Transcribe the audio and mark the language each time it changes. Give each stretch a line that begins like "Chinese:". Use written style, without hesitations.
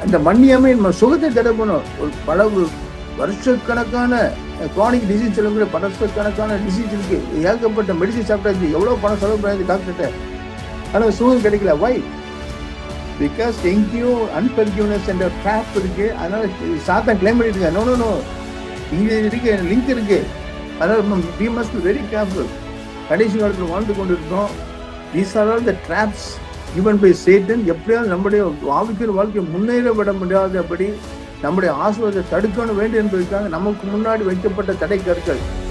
Tamil: இந்த மன்னியாமை நம்ம சுகத்தை தடுக்கணும். ஒரு பல வருஷக்கணக்கான குரானிக் டிசீஸ் சொல்லக்கூடிய வருஷக்கணக்கான டிசீஸ் இருக்கு. ஏகப்பட்ட மெடிசின் சாப்பிட்டாச்சு, எவ்வளவு பணம் செலவு பண்ணி டாக்டர்கிட்ட, ஆனால் சுகம் கிடைக்கல. வை? பிகாஸ் எங்கேயும் அன்பர்கிவ்னஸ் என்ற ட்ராப் இருக்கு. அதனால சாத்தான் கிளைம் பண்ணிட்டு இருக்காங்க. நோ நோ நோ, இங்க இருக்கு, லிங்க் இருக்கு. அதனால
English: we must be very careful.
Tamil: கடைசி காலத்தில் வாழ்ந்து கொண்டிருக்கோம்.
English: These are all the traps given by Satan.
Tamil: எப்படியாவது நம்முடைய ஆவிக்குரிய வாழ்க்கை முன்னேற விட முடியாதபடி நம்முடைய ஆசீர்வாதத்தை தடுக்கணும் வேண்டும் என்பதற்காக நமக்கு முன்னாடி வைக்கப்பட்ட தடை கற்கள்.